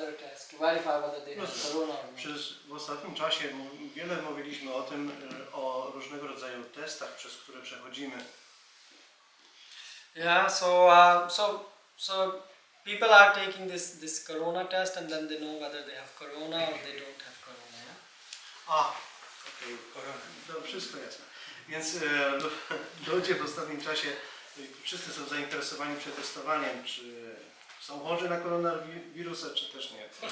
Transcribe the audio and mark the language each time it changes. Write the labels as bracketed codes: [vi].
[en] other tests to verify whether they have corona or not. [pl] W ostatnim czasie wiele mówiliśmy o tym, o różnego rodzaju testach, przez które przechodzimy. [en] Yeah, so people are taking this corona test and then they know whether they have corona or they don't have corona. Yeah? [pl] Okej, to wszystko jasne. Więc ludzie w ostatnim czasie, wszyscy są zainteresowani przetestowaniem, czy są chorzy na koronawirusa, czy też nie.